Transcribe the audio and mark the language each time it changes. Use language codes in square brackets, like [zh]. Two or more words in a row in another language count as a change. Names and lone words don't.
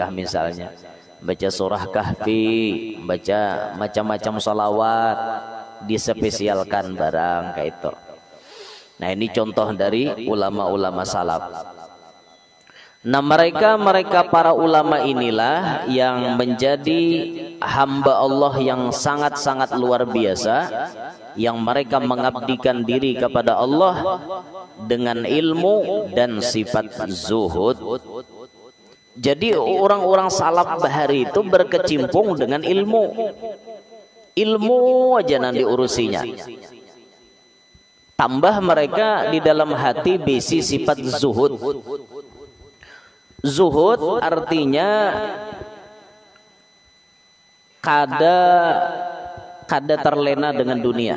[id] kah misalnya baca surah kahfi baca macam-macam salawat dispesialkan barang kayak itu nah ini contoh dari ulama-ulama salaf nah mereka para ulama inilah yang menjadi hamba Allah yang sangat-sangat luar biasa yang mereka mengabdikan diri kepada Allah dengan ilmu dan sifat zuhud. Jadi orang-orang salaf bahari itu berkecimpung dengan ilmu. Ilmu aja nanti urusinya. Tambah mereka di dalam hati besi sifat zuhud. Zuhud artinya kada terlena dengan dunia.